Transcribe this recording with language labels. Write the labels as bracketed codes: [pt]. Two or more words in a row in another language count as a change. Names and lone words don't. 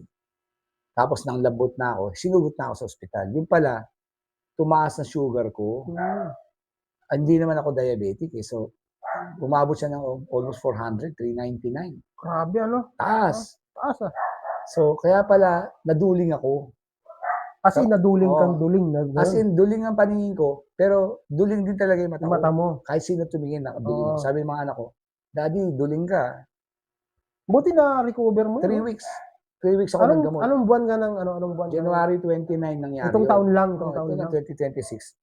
[tl] Tapos, nang labot na ako, sinugot na ako sa ospital. Yung pala, tumaas na sugar ko. Hindi naman ako diabetic So, umabot siya ng almost 400, 399. Grabe Taas. Taas So, kaya pala, naduling ako. [en] As in, [tl] naduling kang duling. [en] As in, [tl] duling ang paningin ko, pero duling din talaga yung mata mo. Kahit sino tumingin, nakaduling. Sabi ng mga anak ko, Daddy, duling ka. Buti na recover mo. 3 weeks. 3 weeks ako naggamot. Anong buwan ka anong buwan? January 29 nangyari. Itong taon lang. Itong taon lang. 2026.